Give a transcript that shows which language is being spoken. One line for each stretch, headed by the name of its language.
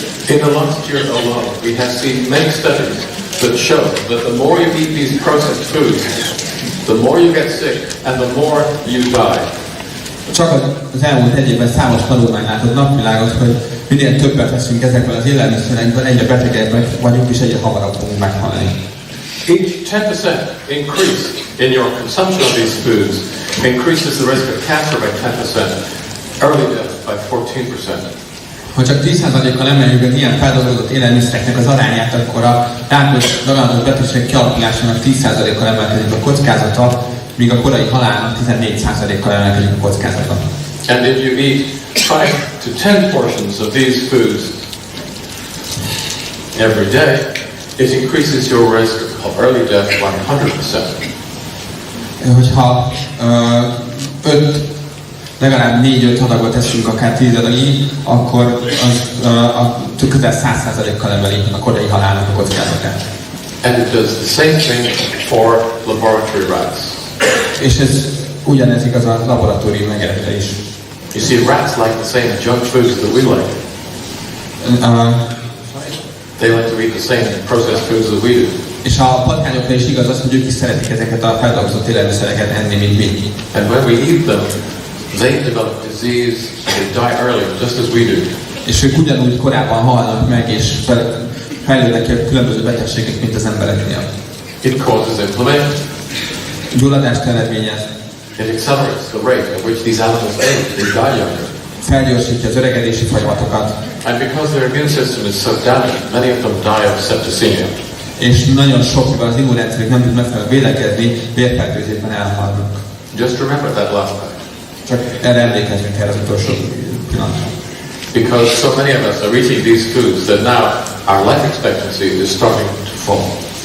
English: In the last year alone, we have seen many studies that show that the more you eat these processed foods, the more you get sick and the more you die.
Hungarian: Csak az elmúlt egy évben számos tanulmány látott napvilágot, hogy minél többet veszünk ezekből az élelmiszerekből, egyre betegebbek vagyunk és egyre hamarabb fogunk meghalni.
English: Each 10% increase in your consumption of these foods increases the risk of cancer by 10%, early death by 14%.
Hungarian: Ha csak 10%-kal emeljük az ilyen feldolgozott élelmiszereknek az arányát, akkor a rákos betegség kialakulásának 10%-kal emelkedik a kockázata, míg a korai halálnak 14%-kal emelkedik a kockázata.
English: And if you eat 5 to 10 portions of these foods every day, it increases your risk of early death by 100%.
Hungarian: Hogyha 5 legalább 4-5 adagot teszünk, akár 10 adagig, akkor az közel 100%-kal emeli a korai halálnak a kockázatát.
English: And it does the same thing for laboratory rats.
Hungarian: És ez ugyanez igaz a laboratórium megeretre is.
English: You see, rats like the same junk foods that we like. They like to eat the same processed foods that we do.
Hungarian: És a patkányokra is igaz az, hogy ők is szeretik ezeket a feldolgozott élelmiszereket enni, mint mi.
English: And when we eat them, they develop disease and they die early, just as we do.
Hungarian: És ők ugyanúgy korábban halnak meg, és fejlődnek különböző betegségek, mint az embereknél.
English: It causes inflammation.
Hungarian: Gyulladást eredményez.
English: It accelerates the rate at which these animals age. They die younger.
Hungarian: Felgyorsítja az öregedési folyamatokat.
English: And because their immune system is so damaged, many of them die of septicemia.
Hungarian: És nagyon sok, mivel az immunrendszerük nem tud megfelelően védekezni, vérfertőzésben elhalnak.
English: Just remember that last fact.
Hungarian: Csak erre emlékezzünk erre az utolsó pillanatra.
English: Because so many of us are eating these foods that now our life expectancy is starting to fall.